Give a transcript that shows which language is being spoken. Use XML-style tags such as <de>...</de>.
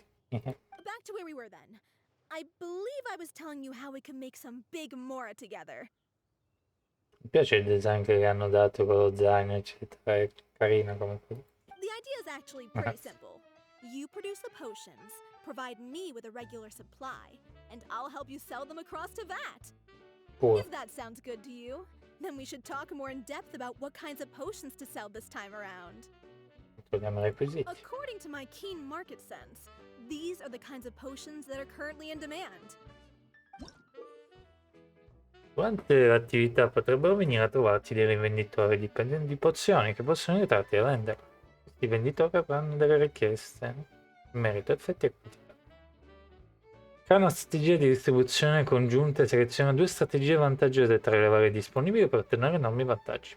<en>Back to where we were then. I believe I was telling you how we could make some big Mora together.</en> <it>Mi piace il design che gli hanno dato con lo zaino, eccetera. È carino comunque.</it> <en>The idea is actually pretty simple. You produce the potions, provide me with a regular supply, and I'll help you sell them across Teyvat. Cool. If that sounds good to you, then we should talk more in depth about what kinds of potions to sell this time around.</en> <it>Togliamo i requisiti.</it> <en>According to my keen market sense, these are the kinds of potions that are currently in demand.</en> <it>Durante l'attività potrebbero venire a trovarti dei rivenditori dipendenti di pozioni che possono aiutarti a vendere. Questi venditori avranno delle richieste in merito a effetti e quantità. Crea una strategia di distribuzione congiunta e seleziona due strategie vantaggiose tra le varie disponibili per ottenere enormi vantaggi.</it>